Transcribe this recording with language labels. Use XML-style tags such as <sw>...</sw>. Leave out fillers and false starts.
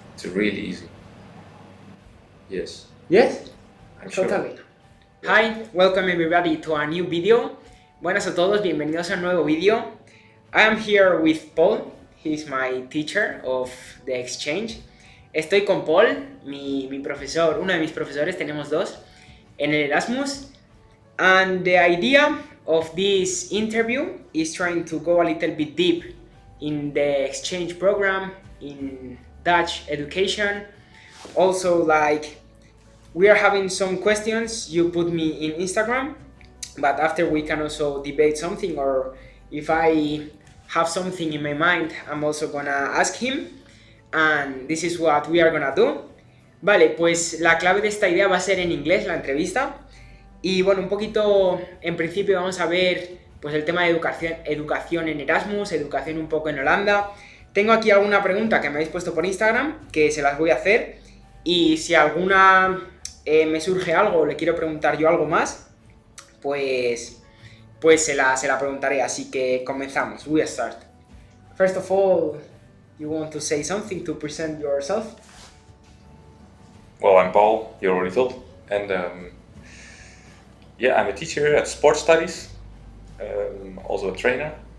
<en>It's really easy. Yes. Yes, I'm sure. totally. Hi, welcome everybody to a new video.</en> <es>Buenas a todos, bienvenidos a un nuevo video.</es> <en>I am here with Paul. He's my teacher of the exchange.</en> <es>Estoy con Paul, mi profesor, uno de mis profesores, tenemos dos, en el Erasmus.</es> <en>And the idea of this interview is trying to go a little bit deep in the exchange program, in Dutch education. Also, like, we are having some questions you put me in Instagram, but after we can also debate something, or if I have something in my mind, I'm also gonna ask him, and this is what we are gonna do.</en> <es>Vale, pues la clave de esta idea va a ser en inglés, la entrevista. Y bueno, un poquito, en principio vamos a ver pues el tema de educación en Erasmus, educación un poco en Holanda. Tengo aquí alguna pregunta que me habéis puesto por Instagram, que se las voy a hacer. Y si alguna me surge algo o le quiero preguntar yo algo más, pues se la preguntaré. Así que comenzamos.</es> <en>We start. First of all, you want to say something to present yourself? Well, I'm Paul, you already told. And I'm a teacher at sports studies, also a trainer.</en>